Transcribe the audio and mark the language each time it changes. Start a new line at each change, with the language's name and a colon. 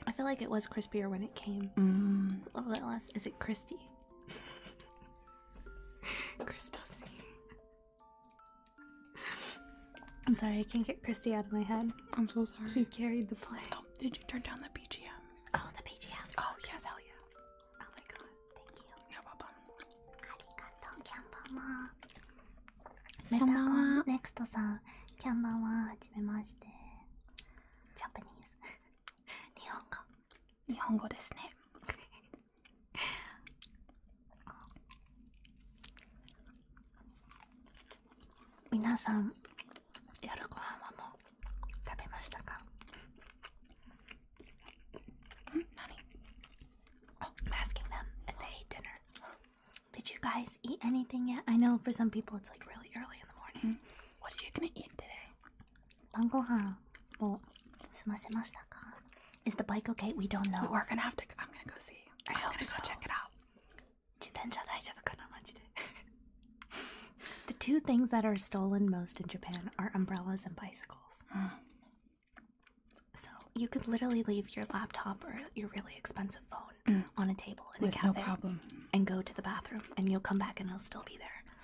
English: I feel like it was crispier when it came. It's a little bit less. Is it Christy? Christos. I'm sorry, I can't get Christy out of my head. I'm so sorry. He carried the play. Oh, did you turn down the BGM? Oh, the BGM. Oh, yes, hell yeah. Oh my god, thank you. No problem.
Japanese: ありがとう、キャンバンは。メタコンネクストさん、キャンバンは、はじめまして。ジャパニーズ。日本語。日本語ですね。皆さん、夜ご飯はもう食べましたか？何？
English: Oh, I'm asking them if they ate dinner. Did you guys eat anything yet? I know for some people it's like really early in the morning. What are you gonna eat today?
Japanese: 晩ご飯を済ませましたか？
English: Is the bike okay? We don't know. We're gonna have to. I'm gonna go see. I'm gonna go check it out.
Japanese: 自転車大丈夫かなマジで。
English: The two things that are stolen most in Japan are umbrellas and bicycles. So you could literally leave your laptop or your really expensive phone on a table in With a cafe no problem. and go to the bathroom and you'll come back and it'll still be there.